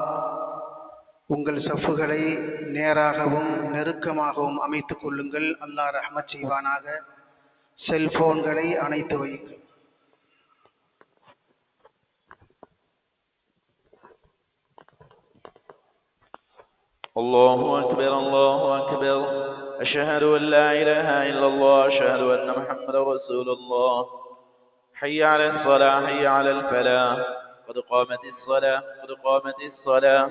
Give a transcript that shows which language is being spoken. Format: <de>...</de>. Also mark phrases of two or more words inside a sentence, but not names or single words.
<ta>உங்கள் சஃப்புகளை நேராகவும் நெருக்கமாகவும் அமைத்துக் கொள்ளுங்கள். அல்லாஹ் ரஹ்மத் செய்வானாக. செல்போன்களை அணைத்து வையுங்கள்.</ta> <ar>الله أكبر الله أكبر، أشهد أن لا إله إلا الله، أشهد أن محمدا رسول الله. حي على الصلاة، حي على الفلاح، قد قامت الصلاة قد قامت الصلاة.</ar>